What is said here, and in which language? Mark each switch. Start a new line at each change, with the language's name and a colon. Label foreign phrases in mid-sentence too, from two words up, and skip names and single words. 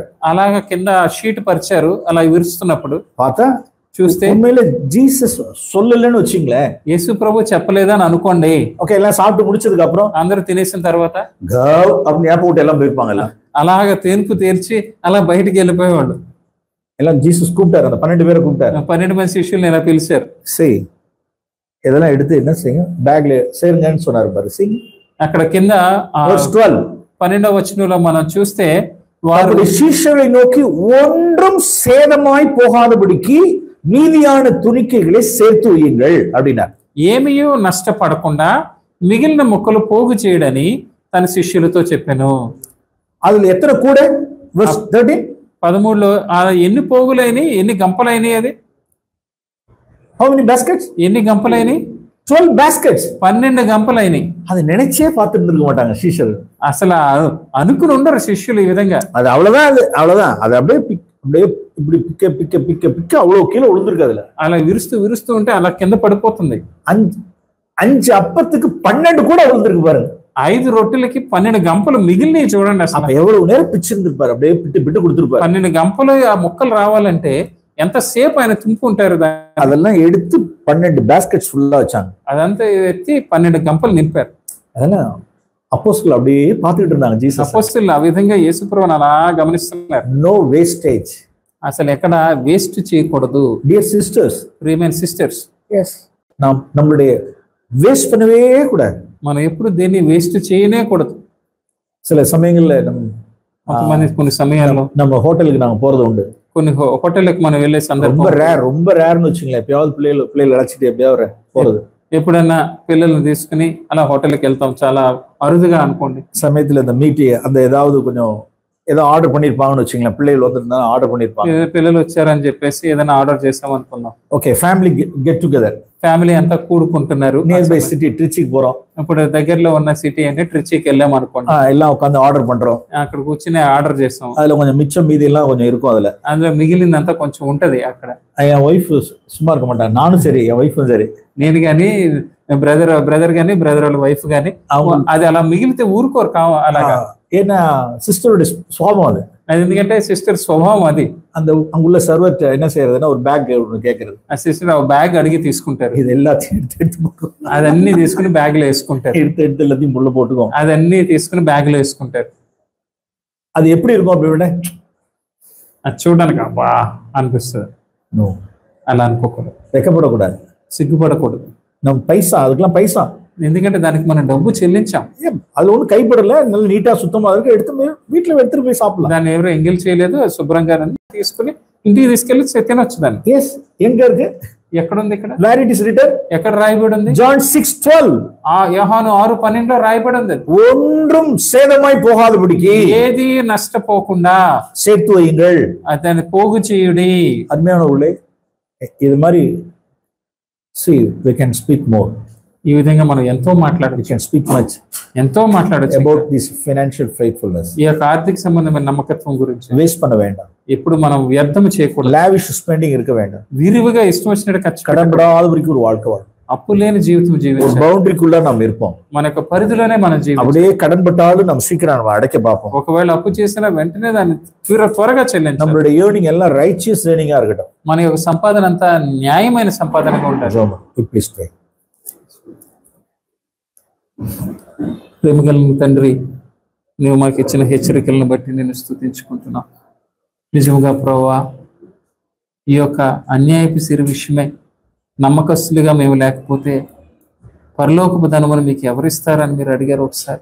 Telugu: అలాగా కింద షీట్ పరిచారు. అలా విరుస్తున్నప్పుడు
Tamil: பார்த்தா
Telugu: చూస్తే
Tamil: உண்மையில జీసస్ சொல்லலன்னு வச்சுங்களேன்,
Telugu: యేసు ప్రభు చెప్పలేదని అనుకోండి. ఓకే,
Tamil: எல்லாம் சாப்பிட்டு முடிச்சதுக்கு அப்புறம்
Telugu: అందరూ తినేసిన తర్వాత
Tamil: அப்படி ஏப்ப விட்டு எல்லாம் போயிருப்பாங்கல்ல,
Telugu: అలాగా తేన్పు తీర్చి అలా బయటికి వెళ్ళిపోయేవాళ్ళు.
Tamil: எல்லாம் ஜீசஸ் கூப்பிட்டாரு, அந்த 12 பேரை கூப்பிட்டாரு.
Telugu: 12 మంది శిష్యుల్ని ఇలా పిలిచారు.
Tamil: இதெல்லாம் எடுத்து என்ன செய்யுங்க, பேக்ல சேருங்கன்னு சொன்னாரு பாரு.
Telugu: అక్కడ కింద
English: Verse 12.
Telugu: 12వ వచనంలో మనం చూస్తే వారు
Tamil: அவருடைய சீஷரை நோக்கி ஒன்றும் சேதமாய் போகாதபடிக்கு மீதியான துணிக்கைகளை சேர்த்து வையுங்கள் அப்படின்னார்.
Telugu: ఏమీయూ నష్టపడకుండా మిగిలిన ముక్కలు పోగు చేయడని తన శిష్యులతో చెప్పాను.
Tamil: அதுல எத்தனை கூட?
English: Verse 13.
Telugu: 13లో ఎన్ని పోగులైనవి, ఎన్ని గంపలైనవి? అది
English: How many baskets?
Telugu: ఎన్ని గంపలైనవి?
English: 12 baskets.
Telugu: 12 గంపలైనవి.
Tamil: அதை நினைச்சே பார்த்துட்டு இருக்க மாட்டாங்க శిష్యులు.
Telugu: అసలు అనుకుని ఉండరు శిష్యులు ఈ విధంగా.
Tamil: அது அவ்வளவுதான் அது அப்படியே இப்படி பிக்க அவ்வளவு கீழே விழுந்திருக்கு. அதுல
Telugu: అలా విరుస్తూ ఉంటే అలా కింద పడిపోతుంది.
Tamil: 5 அப்பத்துக்கு 12 கூட விழுந்திருக்கு பாருங்க.
Telugu: 5 రొట్టెలకి 12 గంపలు మిగిలినవి చూడండి. అసలు
Tamil: அப்ப எவ்வளவு நேரம் பிச்சிருந்திருப்பாரு, அப்படியே பிட்டு கொடுத்திருப்பாரு.
Telugu: 12 గంపలు ఆ ముక్కలు రావాలంటే ఎంతసేపు ఆయన తుంపుకుంటారు.
Tamil: அதெல்லாம் எடுத்து 12 baskets ஃபுல்லா வச்சாங்க.
Telugu: అదంతా ఎత్తి 12 గంపలు నింపారు.
Tamil: அதெல்லாம் அப்போஸ்தலர்கள் அப்படியே பார்த்துட்டு இருந்தாங்க.
Telugu: జీసస్ అపోస్తలులు ఆ విధంగా యేసుప్రభుని అలా గమనిస్తున్నారు.
English: No wastage.
Telugu: అసలు ఎక్కడ వేస్ట్ చేయకూడదు.
English: Dear sisters,
Telugu: ప్రియమైన సిస్టర్స్,
English: yes,
Tamil: நாம் நம்மளுடைய வேஸ்ட் பண்ணவே கூடாது.
Telugu: మనం ఎప్పుడు దేన్ని వేస్ట్ చేయనే కూడదు.
Tamil: சில சமயங்கள்ல
Telugu: కొన్ని సమయాల్లో
Tamil: நம்ம ஹோட்டலுக்கு நாங்க போறது உண்டு.
Telugu: కొన్ని హోటళ్ళకి మనం వెళ్ళే సందర్భం
Tamil: ரொம்ப ரேர்னு வச்சுங்களேன். எப்பயாவது பிள்ளைகள் அழைச்சிட்டு எப்பயாவது போறது.
Telugu: ఎప్పుడన్నా పిల్లల్ని తీసుకుని అలా హోటల్కి వెళ్తాం, చాలా అరుదుగా అనుకోండి.
Tamil: சமயத்துல இந்த மீட்டி அந்த ஏதாவது கொஞ்சம் ఏదో ఆర్డర్ பண்ணிருப்பாங்கன்னு வச்சுங்களேன்.
Telugu: పిల్లలు వస్తుందా ఆర్డర్ பண்ணிருப்பாங்க. పిల్లలు వచ్చారని చెప్పేసి ఏదైనా ఆర్డర్ చేసాం అనుకున్నాం.
English: Okay, family get together, family
Telugu: అంతా కూడుకుంటున్నారు.
English: near by city ట్రిచికి పోறோம்.
Telugu: ఇప్పుడు దగ్గరలో ఉన్న సిటీ అంటే ట్రిచికి వెళ్ళాం అనుకోండి.
Tamil: எல்லாம் உட்கார்ந்து ஆர்டர் பண்றோம்.
Telugu: అక్కడ కూర్చుని ఆర్డర్ చేస్తాం.
Tamil: அதுல கொஞ்சம் மிச்சம் மீதி எல்லாம் கொஞ்சம் இருக்கும்.
Telugu: అందులో మిగిలిందంతా కొంచెం ఉంటది అక్కడ.
Tamil: என் ஒய்ஃப் சும்மா இருக்க மாட்டாங்க. நானும் சரி, என் ஒய்ஃபும் சரி.
Telugu: నేను గాని బ్రదర్ గాని బ్రదర్ వాళ్ళ వైఫ్ గాని అది అలా మిగిలితే ఊరుకోరు అలాగా.
Tamil: ஏன்னா சிஸ்டருடைய சுவாபம் அது.
Telugu: ఎందుకంటే సిస్టర్ స్వభావం అది.
Tamil: அந்த அங்குள்ள சர்வர் என்ன செய்யறதுன்னா ஒரு பேக் ஒன்று கேட்கறது.
Telugu: ఆ సిస్టర్ ఆ బ్యాగ్ అడిగి తీసుకుంటారు.
Tamil: இது எல்லாத்தையும் எடுத்து
Telugu: అదన్నీ తీసుకుని బ్యాగ్ లో వేసుకుంటారు.
Tamil: எடுத்து எல்லாத்தையும் உள்ள போட்டுக்கோம்.
Telugu: అదన్నీ తీసుకుని బ్యాగ్ లో వేసుకుంటారు.
Tamil: அது எப்படி இருக்கும் அப்படி?
Telugu: అది చూడడానికి అబ్బా అనిపిస్తుంది. అలా అనుకోకూడదు, వెక్కపడకూడదు, సిగ్గుపడకూడదు.
Tamil: நம்ம పైసా, அதுக்கெல்லாம் పైసా.
Telugu: ఎందుకంటే దానికి మనం డబ్బు చెల్లించాం.
Tamil: அது ஒன்றும் கைப்படல, நல்ல நீட்டா சுத்தமா இருக்கு. எடுத்து வீட்டுல எடுத்துட்டு போய் சாப்பிடலாம்.
Telugu: దాన్ని ఎవరు ఎంగిల్ చేయలేదు. శుభ్రంగా తీసుకుని ఇంటికి తీసుకెళ్లి తినొచ్చు దాన్ని.
English: ఎస్,
Tamil: எங்க இருக்கு?
Telugu: ఎక్కడుంది? ఇక్కడ.
English: Where it is written? ఎక్కడ
Telugu: రాయబడి ఉంది? జాన్ 6:12. యోహాను 6:12 రాయబడి ఉంది.
Tamil: ஒன்றும் சேதமாய் போகாதபடிக்கு
Telugu: ఏది నష్టపోకుండా
Tamil: சேர்த்து வையுங்கள்,
Telugu: అతన్ని పోగు చేయుడి. అజ్ఞానులే ఇది మరి
English: see we can speak more.
Telugu: ఈ విధంగా మనం ఎంతో మాట్లాడవచ్చు.
English: We can speak much.
Telugu: ఎంతో మాట్లాడవచ్చు
English: about this financial faithfulness.
Telugu: ఈ యొక్క ఆర్థిక సంబంధమైన నమ్మకత్వం గురించి.
Tamil: వేస్ట్ பண்ண வேண்டாம்.
Telugu: ఎప్పుడు మనం వ్యర్థం చేయకూడదు.
English: lavish spending
Tamil: இருக்க வேண்டாம்.
Telugu: విరివిగా ఇష్టం వచ్చినట్టు ఖర్చు
Tamil: கடன்படாதபடிக்கு ஒரு வாழ்க்கை வாழணும்.
Telugu: అప్పు లేని జీవితం జీవించాలి.
Tamil: బౌండరీக்குள்ள நாம் இருப்போம்.
Telugu: మన యొక్క పరిధిలోనే మనం జీవించాలి.
Tamil: அப்படியே கடன்பட்டாலும் நம்ம சீக்கிரம் நம்ம அடைக்க பார்ப்போம்.
Telugu: ఒకవేళ అప్పు చేసినా వెంటనే దాన్ని త్వరగా చెల్లించాలి.
Tamil: நம்மளுடைய earning எல்லாம்
English: righteous earning
Tamil: ஆ இருக்கட்டும்.
Telugu: మన యొక్క సంపాదన అంతా న్యాయమైన సంపాదనగా ఉండాలి.
English: Please pray.
Telugu: ప్రేమగల తండ్రి, నువ్వు మాకు ఇచ్చిన హెచ్చరికలను బట్టి నేను స్తుతించుకుంటున్నా. నిజంగా ప్రభువా, ఈ యొక్క అన్యాయపు సిరి విషయమే నమ్మకస్తులుగా మేము లేకపోతే పరలోకపు ధనమును మీకు ఎవరిస్తారని మీరు అడిగారు ఒకసారి.